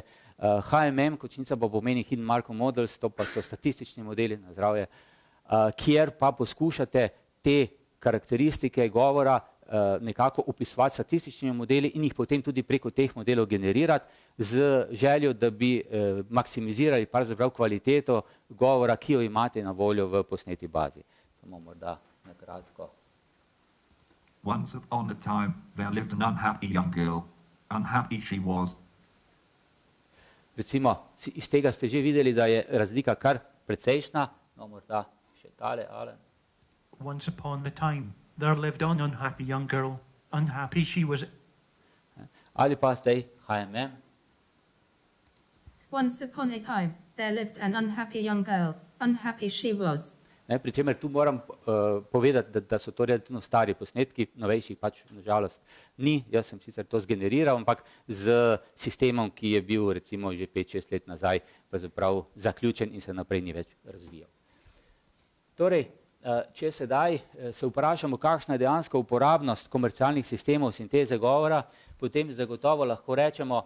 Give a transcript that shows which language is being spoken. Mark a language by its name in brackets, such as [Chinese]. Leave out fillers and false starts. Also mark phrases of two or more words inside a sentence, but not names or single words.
[Slovenian] HMM, končnica pa pomeni [English] Hidden Markov Models, [Slovenian] to pa so statistični modeli na zdravje, kjer pa poskušate te karakteristike govora nekako opisovati statističnimi modeli in jih potem tudi preko teh modelov generirati z željo, da bi maksimizirali pravzaprav kvaliteto govora, ki jo imate na voljo v posneti bazi. Samo morda na kratko. [English] Once upon a time, there lived an unhappy young girl. Unhappy she was. [Slovenian] Recimo, iz tega ste že videli, da je razlika kar precejšna. No, morda še tale, Alen. [English] Once upon a time, there lived an unhappy young girl. Unhappy she was. [Slovenian] Ali pa zdaj HMM. [English] Once upon a time, there lived an unhappy young girl. Unhappy she was. [Slovenian] Pri čemer tu moram povedati, da so to relativno stari posnetki, novejših pač nažalost ni, jaz sem sicer to zgeneriral, ampak z sistemom, ki je bil recimo že 5-6 let nazaj pravzaprav zaključen in se naprej ni več razvijal. Torej, če sedaj se vprašamo, kakšna je dejansko uporabnost komercialnih sistemov sinteze govora, potem zagotovo lahko rečemo,